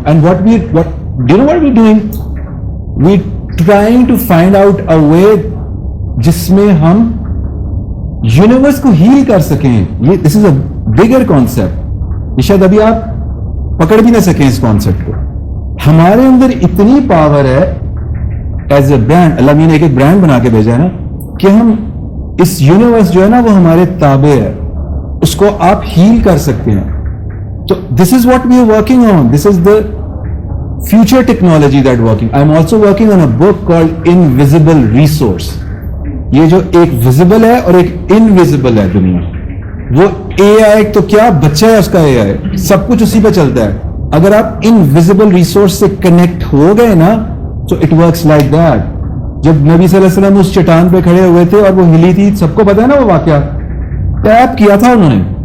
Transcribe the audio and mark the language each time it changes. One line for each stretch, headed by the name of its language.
Urdu: And
English: what we doing? We trying to find out a way
Urdu: جس میں ہم universe کو ہیل کر سکیں. یہ
English: This is a bigger concept.
Urdu: شاید ابھی آپ پکڑ بھی نہ سکیں اس کانسیپٹ کو. ہمارے اندر اتنی پاور ہے ایز اے برانڈ, اللہ نے ایک برانڈ بنا کے بھیجا ہے نا کہ ہم اس یونیورس جو ہے نا وہ ہمارے تابع ہے, اس کو آپ ہیل کر سکتے ہیں.
English: تو this is what we are working on. This is the future technology that working. I am also working on a book called invisible resource.
Urdu: یہ جو ایک ویزیبل ہے اور ایک انویزیبل ہے دنیا, وہ اے آئی تو کیا بچہ ہے اس کا, اے آئی سب کچھ اسی پہ چلتا ہے. اگر آپ انویزیبل ریسورس سے کنیکٹ ہو گئے نا
English: So it works like that.
Urdu: جب نبی صلی اللہ علیہ وسلم اس چٹان پہ کھڑے ہوئے تھے اور وہ ہلی تھی, سب کو پتا ہے نا وہ واقعہ, ٹیپ کیا تھا انہوں نے.